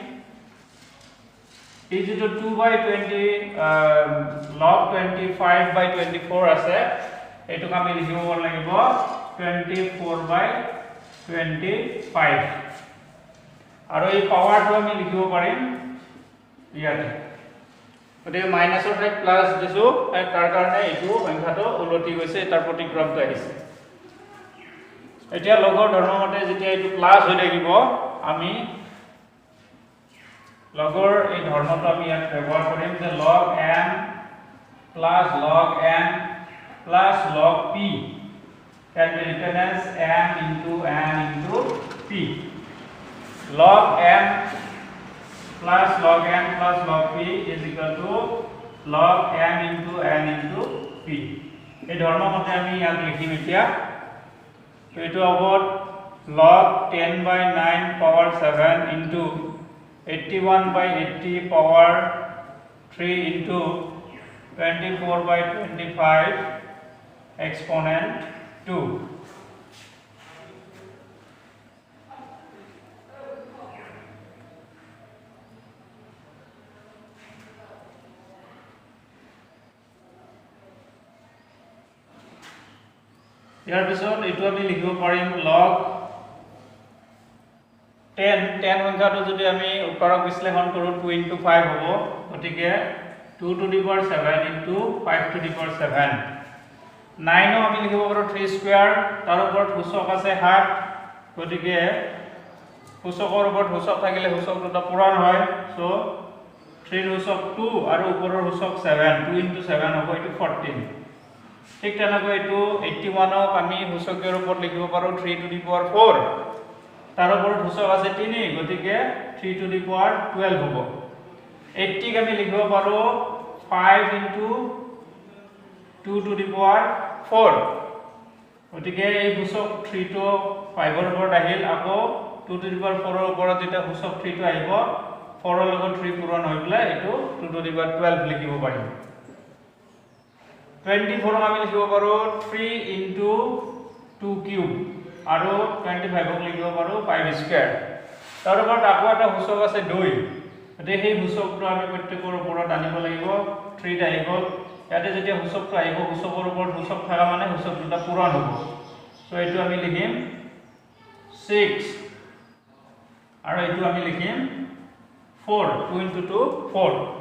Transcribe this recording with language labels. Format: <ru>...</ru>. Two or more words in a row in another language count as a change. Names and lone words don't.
<as>এই যেটো 2/20 log 25/24 আছে এটোক আমি লিখিব লাগিব 24/25 আৰু এই পাৱাৰটো আমি লিখিব পাৰিম ইয়াতে গতিকে মাইনাসৰ ঠাইত প্লাস দিছো তাৰ কাৰণে এইটো সংখ্যাটো উলটি গৈছে তাৰ প্ৰতিক্ৰমটো আহিছে এতিয়া লগৰ ধৰ্মমতে যেতিয়া এইটো প্লাস হৈ থাকিব আমি লগৰ এই ধৰ্মটো আমি ইয়াত ব্যৱহাৰ কৰিম যে</as> <en>log m plus log n plus log p can be written as m into n into p log m plus log n plus log p is equal to log m into n into p</en> <as>এই ধৰ্মমতে আমি ইয়াক লিখিম এতিয়া তো এটো হ'ব</as> <en>log 10/9 power 7 into 81/80 power 3 into 24/25 exponent 2</en> <as>ইয়াৰ পিছত এটো আমি লিখিব পাৰিম log 10 সংখ্যাটো যদি আমি উত্তৰক বিশ্লেষণ কৰো 2 into 5 হ'ব গতিকে</as> <en>2 to the power 7 into 5 to the power 7 9</en> <as>আমি লিখিব পাৰো 3 স্কয়াৰ তাৰ ওপৰত সূচক আছে 7 গতিকে সূচকৰ ওপৰত সূচক থাকিলে সূচক দুটা পূৰণ হয় সো 3 সূচক 2 আৰু ওপৰৰ সূচক 7 2 into 7 হ'ব এটো 14 ঠিক তেনেকৈ এটো 81 ক আমি সূচকৰ ওপৰত লিখিব পাৰো 3</as> <en>to the power 4</en> <as>তাৰ ওপৰত সূচক আছে 3 গতিকে 3</as> <en>to the power 12</en> <as>হ'ব 80 ক আমি লিখিব পাৰো 5 into 2</as> <en>to the power 4</en> <as>গতিকে এই সূচক 3 টো 5 ৰ ওপৰত আহিল আকৌ 2</as> <en>to the power 4</en> <as>ৰ ওপৰত যেতিয়া সূচক 3 টো আহিব 4 ৰ লগত 3 পূৰণ হৈ পেলাই এটো 2</as> <en>to the power 12</en> <as>লিখিব পাৰিম 24 আমি লিখিব পাৰো 3</as> <en>into 2 cube</en> <as>আৰু 25 ক লিখিব পাৰো 5 স্কয়াৰ তাৰ ওপৰত আকৌ এটা সূচক আছে 2 গতিকে সেই সূচকটো আমি প্ৰত্যেকৰ ওপৰত আনিব লাগিব 3 আহি গ'ল ইয়াতে যেতিয়া সূচকটো আহিব সূচকৰ ওপৰত সূচক থাকা মানে সূচক দুটা পূৰণ হ'ব সো এইটো আমি লিখিম 6 আৰু এইটো আমি লিখিম 4 2 into 2 4</as>